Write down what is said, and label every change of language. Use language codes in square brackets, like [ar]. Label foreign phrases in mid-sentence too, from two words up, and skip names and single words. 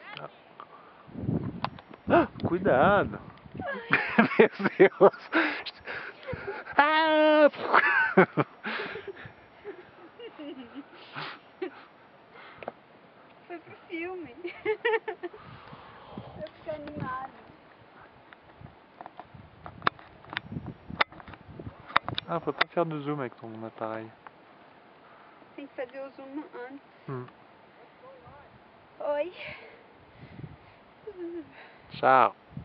[pt] Cuidado. Meu Deus. Ah! Foi pro filme. Pra ficar animado. [fr] Ah, faut pas faire de zoom avec ton appareil. [pt] Tem que fazer o zoom antes. Hum. Oi. Tchau.